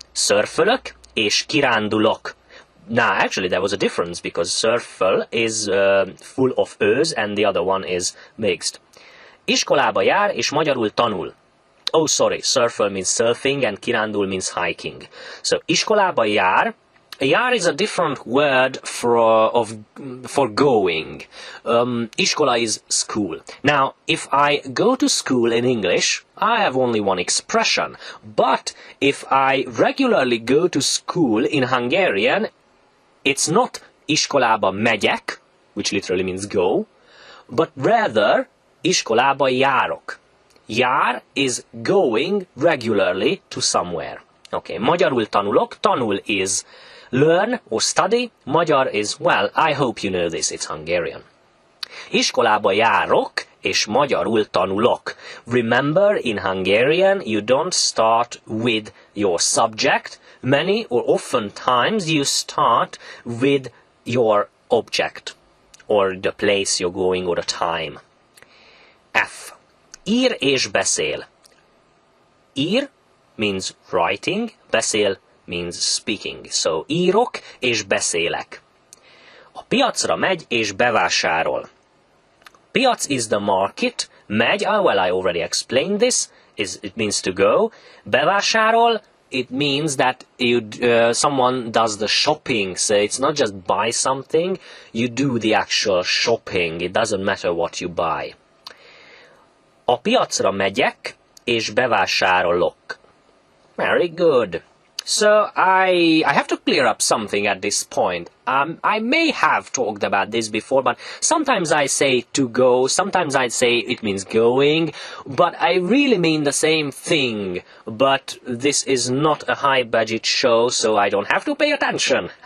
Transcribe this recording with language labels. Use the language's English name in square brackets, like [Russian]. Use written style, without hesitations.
[Hungarian] Szörfölök és kirándulok. [English] Now, actually, there was a difference, because szörföl is full of ös, and the other one is mixed. [Hungarian] Iskolába jár, és magyarul tanul. [English] Oh, sorry, szörföl means surfing, and kirándul means hiking. [Hungarian] So, iskolába jár. [English] Jár is a different word for going. Iskola is school. Now, if I go to school in English, I have only one expression. But if I regularly go to school in Hungarian, it's not iskolába megyek, which literally means go, but rather iskolába járok. Jár is going regularly to somewhere. Okay, magyarul tanulok. Tanul is learn or study. Magyar is, well, I hope you know this, it's Hungarian. [Hungarian] Iskolába járok, és magyarul tanulok. [English] Remember, in Hungarian, you don't start with your subject. Many or often times you start with your object, or the place you're going, or the time. F. Ír és beszél. Ír means writing, beszél means speaking. [Hungarian] So, írok és beszélek. A piacra megy és bevásárol. [English] Piac is the market. Megy, well, I already explained this. It means to go. Bevásárol, it means that someone does the shopping. So it's not just buy something, you do the actual shopping. It doesn't matter what you buy. [Hungarian] A piacra megyek és bevásárolok. [English] Very good. So I have to clear up something at this point. I may have talked about this before, but sometimes I say to go, sometimes I say it means going, but I really mean the same thing. But this is not a high-budget show, so I don't have to pay attention.